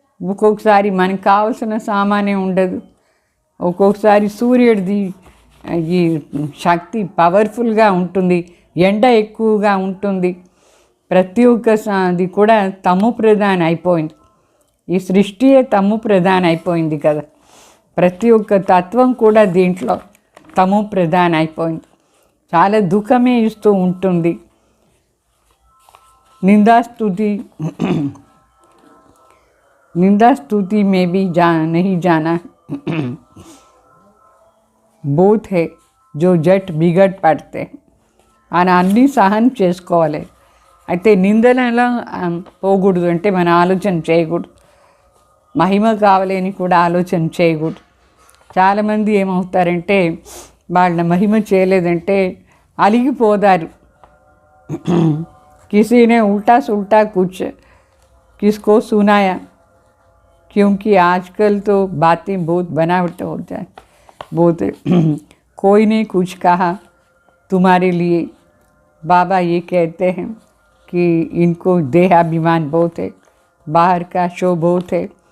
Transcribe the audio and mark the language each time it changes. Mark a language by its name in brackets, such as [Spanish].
[Telugu] ఒక్కొక్కసారి మనకు కావాల్సిన సామానే ఉండదు. ఒక్కొక్కసారి సూర్యుడిది ఈ శక్తి పవర్ఫుల్గా ఉంటుంది, ఎండ ఎక్కువగా ఉంటుంది. ప్రతి ఒక్కది కూడా తమో ప్రధాన అయిపోయింది. ఈ సృష్టియే తమో ప్రధాన అయిపోయింది కదా. ప్రతి ఒక్క తత్వం కూడా దీంట్లో తమో ప్రధాన అయిపోయింది. చాలా దుఃఖమే ఇస్తూ ఉంటుంది. [Hindi] निंदा स्तुति में भी नहीं जाना बहुत है जो [Telugu] జట్ బిగట్ పడితే అని అన్నీ సహనం చేసుకోవాలి. అయితే నిందలలో పోకూడదు, అంటే మన ఆలోచన చేయకూడదు. మహిమ కావాలి అని కూడా ఆలోచన చేయకూడదు. చాలామంది ఏమవుతారంటే వాళ్ళ మహిమ చేయలేదంటే అలిగిపోతారు. [Hindi] किसी ने उल्टा सुल्टा कुछ किसको सुनाया, क्योंकि आजकल तो बातें बहुत बनावट हो जाए. बहुत कोई ने कुछ कहा तुम्हारे लिए, बाबा ये कहते हैं कि इनको देहाभिमान बहुत है, बाहर का शो बहुत है.